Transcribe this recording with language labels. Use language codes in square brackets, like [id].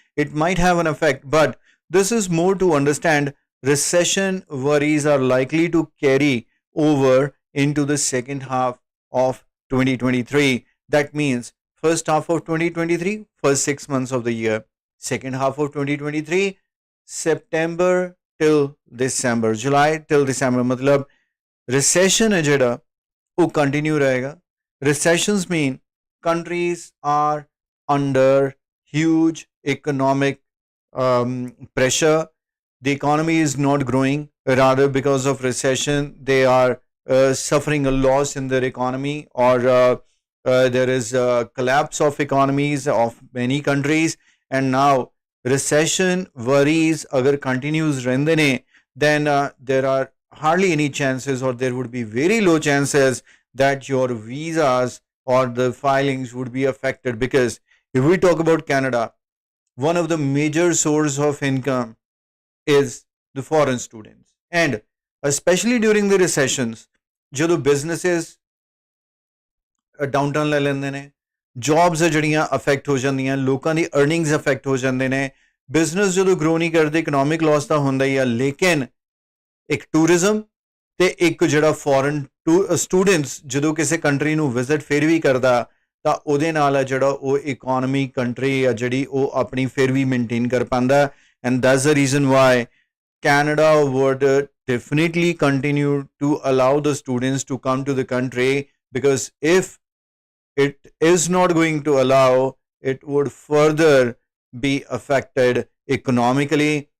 [en] It might have an effect, but this is more to understand recession worries are likely to carry over into the second half of 2023. That means first half of 2023, first 6 months of the year. Second half of 2023, September till December, July till December. [hi] मतलब recession है जेड़ा वो continue रहेगा. [en] Recessions mean countries are under huge economic pressure. The economy is not growing, rather because of recession they are suffering a loss in their economy, or there is a collapse of economies of many countries, and now recession worries [hi] agar continues रहंदे ने, [en] then there are hardly any chances, or there would be very low chances that your visas or the filings would be affected. Because if we talk about Canada, one of the major source of income is the foreign students, and especially during the recessions, [pa] ਜਦੋਂ businesses downturn ਲੈ ਲੈਂਦੇ ਨੇ, jobs ਜਿਹੜੀਆਂ affect ਹੋ ਜਾਂਦੀਆਂ, ਲੋਕਾਂ ਦੀ earnings affect ਹੋ ਜਾਂਦੇ ਨੇ, business ਜਦੋਂ grow ਨਹੀਂ ਕਰਦੇ, economic loss ਤਾਂ ਹੁੰਦਾ ਹੀ ਆ, ਲੇਕਿਨ ਇੱਕ ਟੂਰਿਜ਼ਮ ਤੇ ਇੱਕ ਜਿਹੜਾ ਫੋਰਨ ਸਟੂਡੈਂਟਸ ਜਦੋਂ ਕਿਸੇ ਕੰਟਰੀ ਨੂੰ ਵਿਜ਼ਿਟ ਫਿਰ ਵੀ ਕਰਦਾ, ਤਾਂ ਉਹਦੇ ਨਾਲ ਆ ਜਿਹੜਾ ਉਹ ਇਕੋਨਮੀ ਕੰਟਰੀ ਆ ਜਿਹੜੀ ਉਹ ਆਪਣੀ ਫਿਰ ਵੀ ਮੇਨਟੇਨ ਕਰ ਪਾਉਂਦਾ [en] and that's the reason why Canada would definitely continue to allow the students to come to the country, because if it is not going to allow, it would further be affected economically.